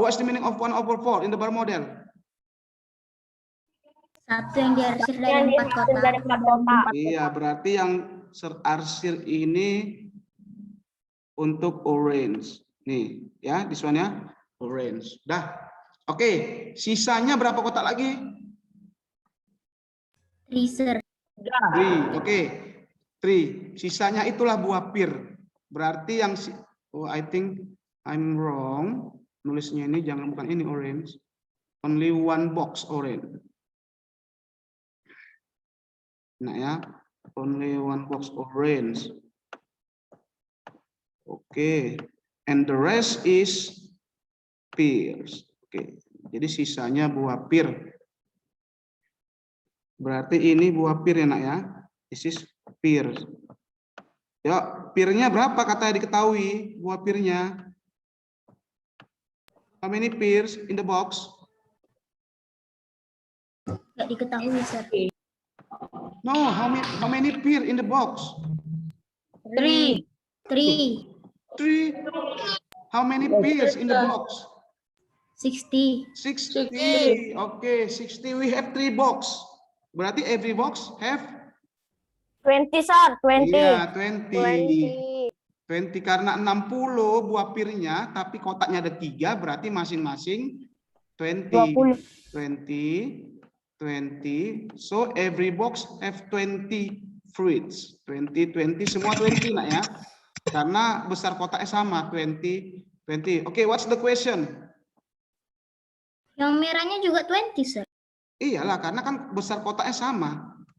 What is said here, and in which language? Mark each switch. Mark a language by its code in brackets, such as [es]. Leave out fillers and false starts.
[en] What's the meaning of 1/4 in the bar model? [id] Satu yang diarsir dari Yang 4 kotak. dari 4 kotak. Iya, berarti yang terarsir ini untuk orange. Nih, ya, [en] this one [id] ya, orange. Dah. Oke, sisanya berapa kotak lagi? 3, sir. 3. Oke. 3. Sisanya itulah buah pir. Berarti yang [en] oh, I think I'm wrong. [id] Nulisnya ini jangan, bukan ini orange. [en] Only one box orange. [id] Nah ya, [en] only one box orange. Oke, and the rest is pears. [id] Oke, jadi sisanya buah pir. Berarti ini buah pir ya nak ya. [en] This is pears. [id] Ya, pirnya berapa katanya diketahui buah pirnya? [en] How many pears in the box? [id] Nggak diketahui, sir. [en] No, how many pear in the box? 3. 3, 3. How many pears in the box? 60. 60. Okay, 60. We have 3 box. [id] Berarti [en] every box have 20, sir. 20. [id] iya 20. 20 karena 60 buah pirnya, tapi kotaknya ada 3, berarti masing-masing 20. 20. 20. [en] So every box have 20 fruits. [id] 20 semua 20 nak ya. Karena besar kotaknya sama 20. [en] Okay, what's the question? [id] Yang merahnya juga 20, sir. Iyalah, karena kan besar kotaknya sama.